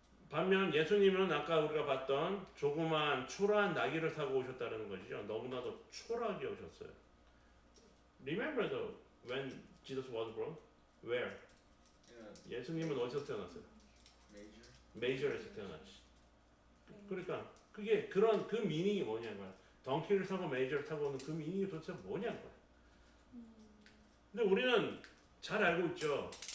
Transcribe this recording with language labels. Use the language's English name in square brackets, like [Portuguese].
[Korean] 반면 예수님은 아까 우리가 봤던 조그만 초라한 나귀를 타고 오셨다는 것이죠. 너무나도 초라하게 오셨어요. [English] Remember when Jesus was born? Where? [Korean] 예수님은 어디서 태어났어요? 메이저에서 태어났지. 그러니까 그게 그 미닝이 뭐냐는 거야. 덩키를 타고 메이저를 타고 오는 그 미닝이 도대체 뭐냐는 거야. 근데 우리는 잘 알고 있죠.